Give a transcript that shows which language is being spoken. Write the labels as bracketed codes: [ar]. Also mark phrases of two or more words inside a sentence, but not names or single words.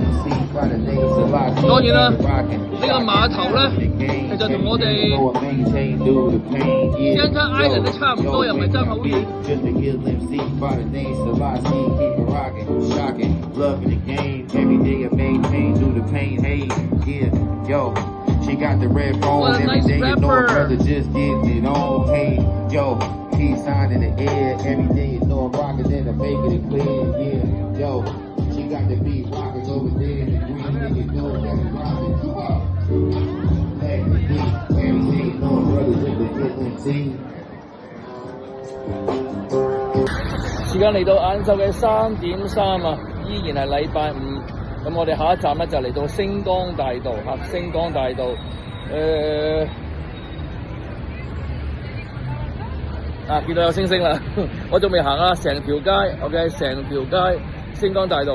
[yue] 當然啦，呢個碼頭咧，其實同我哋 Santa Island 都差唔多，又唔係爭好遠。 [en] She got the red phone every day, you know her brother just getting it on. Hey, yo, peace sign in the air every day, you know I'm rocking and I'm making it clear. Yeah, yo, she got the beat rocking over there in the green, and you know that I'm rocking. Come on, back the beat every day, you know my brother just getting it team. [yue] 時間嚟到晏晝嘅3:03啊，依然係禮拜五。咁我哋下一站咧就嚟到星光大道嚇，星光大道見到有星星啦，我仲未行啊，成條街 ，OK， 成條街星光大道。